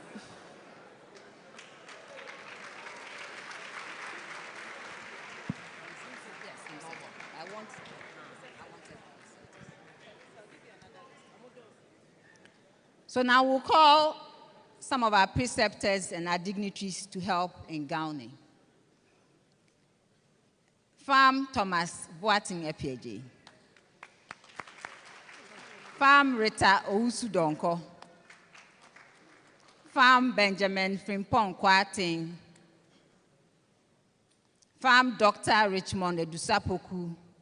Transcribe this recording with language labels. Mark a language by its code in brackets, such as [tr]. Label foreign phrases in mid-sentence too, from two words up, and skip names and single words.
[en] So now we'll call some of our preceptors and our dignitaries to help in gowning. Farm Thomas Boating Epiege. Farm Rita Ousudonko. Farm Benjamin Frimpong Kwating. Farm Dr. Richmond Edusapoku.